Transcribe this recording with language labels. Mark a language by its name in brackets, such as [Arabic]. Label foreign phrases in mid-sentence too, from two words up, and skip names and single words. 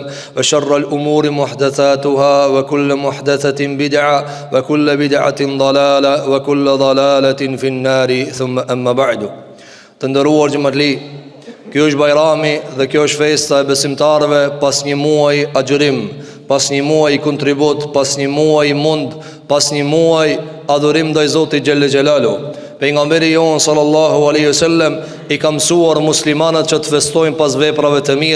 [Arabic] وشر الأمور محدثاتها وكل محدثة بدعة وكل بدعة ضلالة وكل ضلالة في النار ثم أما بعد تندروار جمرلي [Albanian] kjo është bajrami dhe kjo është festa e besimtarëve pas një muaj agjërim, pas një muaj kontribut, pas një muaj mund, pas një muaj adhurim ndaj Zotit [Arabic] جل جلاله. [Albanian] Pejgamberi jon [Arabic] صلى الله عليه وسلم [Albanian] I ka mësuar muslimanët që të festojnë pas veprave të mira.